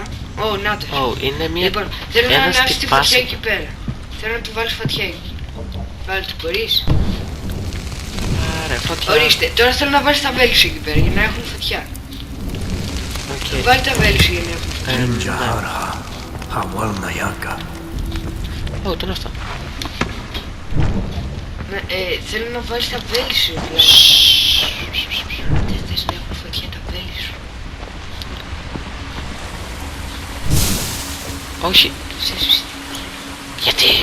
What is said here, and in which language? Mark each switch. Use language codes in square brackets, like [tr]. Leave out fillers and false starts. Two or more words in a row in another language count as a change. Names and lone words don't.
[el] Να το. Είναι μια... Λοιπόν, θέλω να ένας ανάψεις τη τυπάς. φωτιά εκεί πέρα. Θέλω να του βάλεις φωτιά εκεί. Βάλε το, μπορείς. Άρα, φωτιά. Ορίστε, τώρα θέλω να βάλεις τα βέλη σου εκεί πέρα για να έχουν φωτιά. Οκ. Βάλε τα βέλη σου για να έχουν φωτιά. Injaharha. Hawal Nayaka. Τι είναι αυτό. Θέλω να βάλεις τα βέλη σου. Δεν θες να έχουν φωτιά τα βέλη σου. Όχι. Γιατί.